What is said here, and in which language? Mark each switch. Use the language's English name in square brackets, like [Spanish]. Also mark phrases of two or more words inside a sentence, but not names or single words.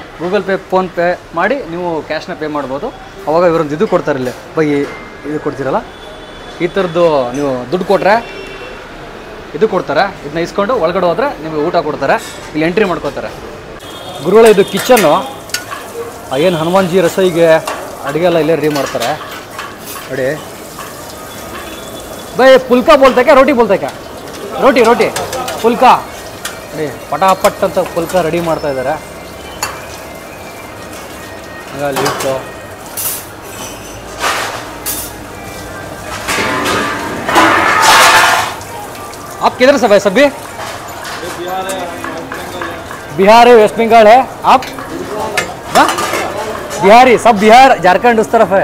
[Kannada] ಗೂಗಲ್ ಪೇ, ಫೋನ್ಪೇ ಮಾಡಿ ನೀವು ಕ್ಯಾಶ್ನ ಪೇ ಮಾಡ್ಬೋದು. ಅವಾಗ ಇವರೊಂದು ಇದು ಕೊಡ್ತಾರೆ, ಇಲ್ಲಿ ಬೈ ಇದು ಕೊಡ್ತೀರಲ್ಲ, ಈ ಥರದ್ದು ನೀವು ದುಡ್ಡು ಕೊಟ್ಟರೆ ಇದು ಕೊಡ್ತಾರೆ. ಇದನ್ನ ಇಸ್ಕೊಂಡು ಒಳಗಡೆ ಹೋದರೆ ನಿಮಗೆ ಊಟ ಕೊಡ್ತಾರೆ. ಇಲ್ಲಿ ಎಂಟ್ರಿ ಮಾಡ್ಕೋತಾರೆ. ಗುರುಗಳ ಇದು ಕಿಚನ್ನು. ಏನು ಹನುಮಾನ್ ಜಿ ರಸೈಗೆ ಅಡುಗೆ ಎಲ್ಲ ಇಲ್ಲೇ ರೆಡಿ ಮಾಡ್ತಾರೆ ನೋಡಿ. [Hindi] भाई फुल्का बोलते क्या, रोटी बोलते क्या? रोटी रोटी फुल्का [Kannada] ನೋಡಿ, ಪಟಾಪಟ್ ಅಂತ ಫುಲ್ಕಾ ರೆಡಿ ಮಾಡ್ತಾ ಇದ್ದಾರೆ. [Hindi] ಲಿಫ್ಟು आप किधर से भाई? सभी बिहार है, वेस्ट बंगाल है आप? बिहारी सब, बिहार झारखंड उस तरफ है.